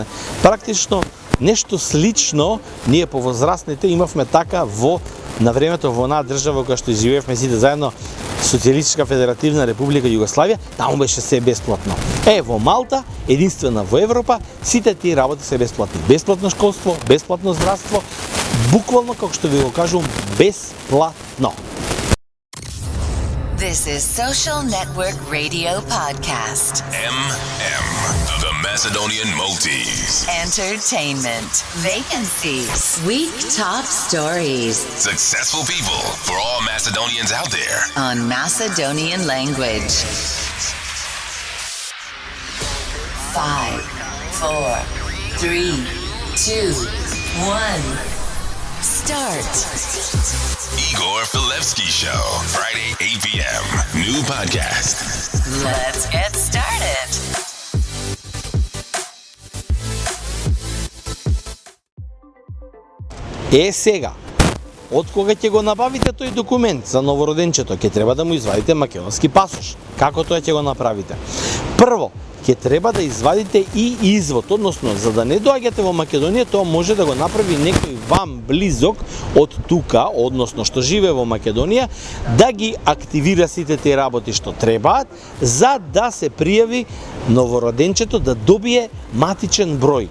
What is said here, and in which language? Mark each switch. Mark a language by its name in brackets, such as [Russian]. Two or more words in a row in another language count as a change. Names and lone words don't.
[Macedonian] Практично нешто слично ние повозрастните имавме така на времето во онаа држава која што живеевме сите заедно, Социјалистичка федеративна република Југославија, таму беше се бесплатно. Во Малта, единствена во Европа, сите тие работи се бесплатни. Бесплатно школство, бесплатно здравство, буквално, како што ви го кажувам, бесплатно. [English] This is Social Network Radio Podcast. The Macedonian Maltese. Entertainment. Vacancies. Week top stories. Successful people for all Macedonians out there. On Macedonian language. 5, 4, 3, 2, 1. Start. Igor Filevsky Show. Friday, 8 p.m. New podcast. Let's get started. [Macedonian] Сега, од кога ќе го набавите тој документ за новороденчето, ќе треба да му извадите македонски пасош. Како тоа ќе го направите? Прво, ќе треба да извадите и извод, односно, за да не доаѓате во Македонија, тоа може да го направи некој вам близок од тука, односно што живее во Македонија, да ги активира сите тие работи што требаат, за да се пријави новороденчето да добие матичен број.